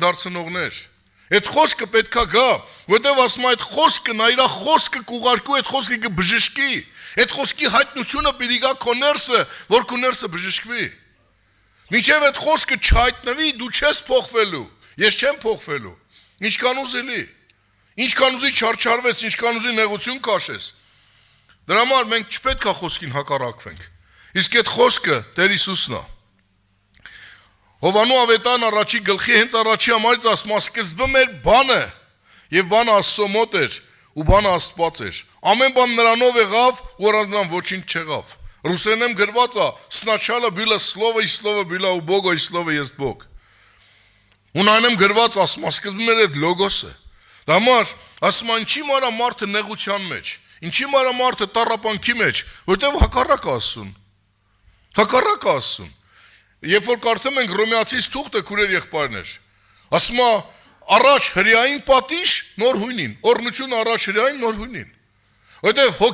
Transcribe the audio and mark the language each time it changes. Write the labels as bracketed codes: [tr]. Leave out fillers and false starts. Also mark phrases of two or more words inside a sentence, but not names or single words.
[hy] դարձնողներ։ Այդ խոսքը պետքա գա, որտեղ ասում է այդ խոսքը նա իր խոսքը կուղարկու, այդ խոսքը կբժշկի։ Այդ խոսքի հայտնությունը պիտի գա քո ներսը, որ քո ներսը բժշկվի։ Մինչև այդ խոսքը չհայտնվի, դու չես փոխվելու։ Ես չեմ փոխվելու։ Ինչքան ուզելի։ Ինչքան ուզի չարչարվես, ինչքան ուզի նեղություն քաշես։ Դրա համար մենք չպետք է խոսքին հակառակվենք։ Իսկ այդ խոսքը Տեր Հիսուսն է։ Հովանու ավետարան առաջի գլխի հենց առաջի համարից ասում է սկզբը մեր բանը եւ բանը Աստծո մոտ էր ու բանը Աստված էր։ Ամեն բան նրանով եղավ, ու առանց նրան ոչինչ չեղավ։ Ռուսերեն գրված է [ru] «Сначала было слово, и слово было у Бога, и слово есть Бог»։ [hy] Ունայնեմ գրված ասում է սկզբում էր այդ լոգոսը։ Դա համար ասում է ինչի մարա մարդը նեղության մեջ, ինչի մարա մարդը տառապանքի մեջ, որտեղ հակառակ ասում։ Հակառակ ասում։ Երբ որ կարդում ենք Հռոմեացիս թուղթը քուրեր եղբայրներ, ասում է առաջ հրեային պատիժ նոր հույնին, օրնություն առաջ հրեային նոր հույնին։ Որտեղ